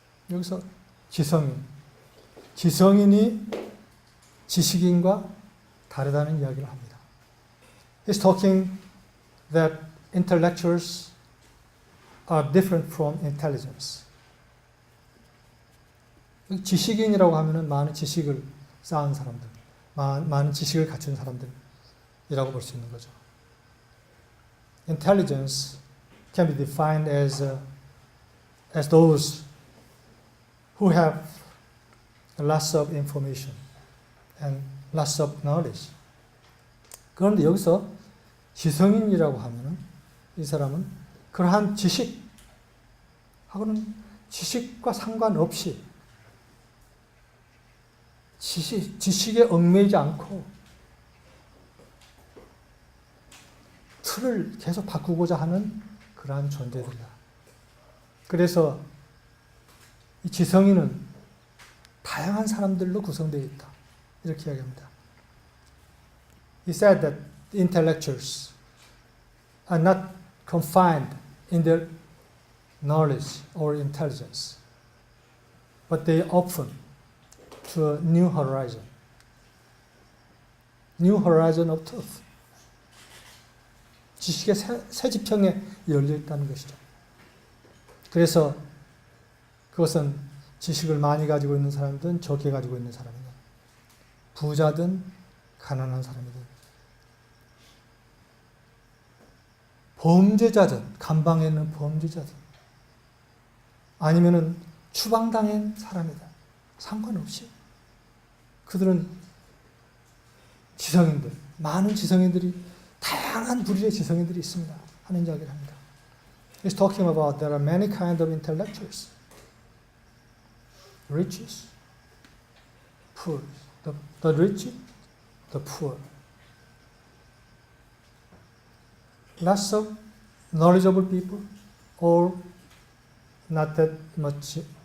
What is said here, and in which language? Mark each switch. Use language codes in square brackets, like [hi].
[ko] 여기서 지성인이 지식인과 다르다는 이야기를 합니다. [en] He's talking that intellectuals are different from intelligence. [ko] 지식인이라고 하면은 많은 지식을 쌓은 사람들, 많은 지식을 갖춘 사람들이라고 볼 수 있는 거죠. [en] Intelligence can be defined as those who have lots of information and lots of knowledge. [ko] 그런데 여기서 지성인이라고 하면은 이 사람은 그러한 지식과 상관없이 지식에 얽매이지 않고 틀을 계속 바꾸고자 하는 그러한 존재들이다. 그래서 이 지성인은 다양한 사람들로 구성되어 있다. 이렇게 이야기합니다. [en] He said that the intellectuals are not confined in their knowledge or intelligence, but they open to a new horizon of truth. [ko] 지식의 새 지평에 열려 있다는 것이죠. 그래서 그것은 지식을 많이 가지고 있는 사람이든 적게 가지고 있는 사람이든 부자든 가난한 사람이든 범죄자든 감방에 있는 범죄자든 아니면은 추방당한 사람이다. 상관없이 그들은 지성인들, 많은 지성인들이 다양한 부류의 지성인들이 있습니다. 하는 이야기를 합니다. [en] He's talking about there are many kinds of intellectuals. Riches, poor. The rich, the poor. Lots of knowledgeable people, or not that much.